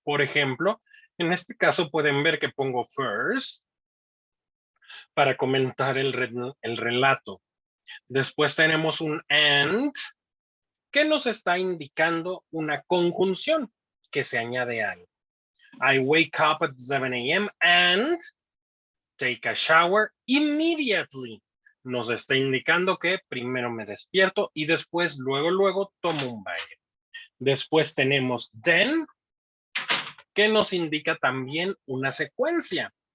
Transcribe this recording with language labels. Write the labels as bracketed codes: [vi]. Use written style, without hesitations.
[es] Por ejemplo, en este caso pueden ver que pongo first para comentar el relato. Después tenemos un and que nos está indicando una conjunción que se añade a algo. [en] I wake up at 7 a.m. and take a shower immediately. [es] Nos está indicando que primero me despierto y después, luego tomo un baño. Después tenemos then, que nos indica también una secuencia.